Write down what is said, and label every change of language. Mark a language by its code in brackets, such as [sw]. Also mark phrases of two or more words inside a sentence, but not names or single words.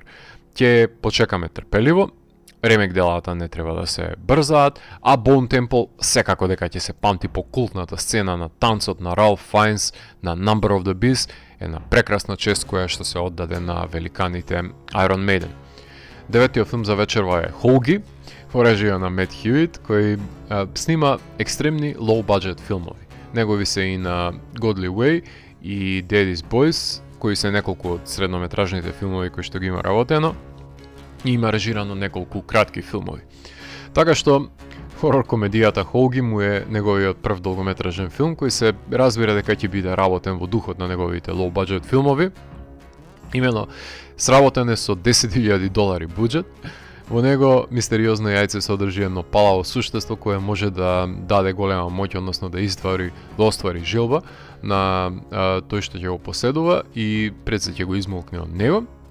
[mk] Ќе почекаме трпеливо, ремек делата не треба да се брзаат, а Bone Temple секако дека ќе се памти по култната сцена на танцот на Ралф Фајнс на Number of the Beast, една прекрасна чест која што се оддаде на великаните Iron Maiden. Деветиот филм за вечерва е Хоуги, во режија на Мет Хјуит, кој снима екстремни [en] low budget [mk] филмови. Негови се и на Godly Way и Daddy's Boys, кои се неколку од среднометражните филмови кои што ги има работено, и има режирано неколку кратки филмови. Така што хорор комедијата Хоуги му е неговиот прв долгометражен филм кој се разбира дека ќе биде работен во духот на неговите [en] low budget [mk] филмови. Имено сработен е со $10,000 буџет. Во него мистериозно јајце содржи едно палаво суштество кое може да даде голема моќ, односно да оствари желба на тој што ќе го поседува и пред се ќе го измолкне од него.